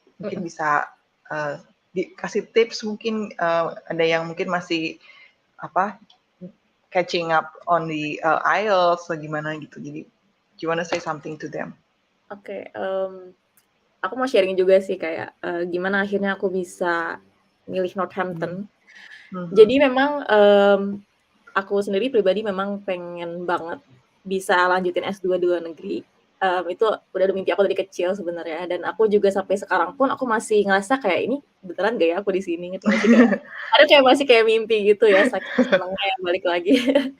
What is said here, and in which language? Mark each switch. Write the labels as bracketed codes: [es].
[id] Mungkin bisa dikasih tips, mungkin ada yang mungkin masih [en] catching up on the IELTS [id] atau gimana gitu. Jadi, [en] do you want to say something to them? [id] Oke, aku mau sharing juga sih kayak gimana akhirnya aku bisa milih Northampton. Jadi memang aku sendiri pribadi memang pengen banget bisa lanjutin S2 di luar negeri. Itu udah ada mimpi aku dari kecil sebenarnya, dan aku juga sampai sekarang pun aku masih ngerasa kayak ini beneran gak ya aku di sini gitu, masih kayak ada kayak masih kayak mimpi gitu ya, saking senengnya ya balik lagi.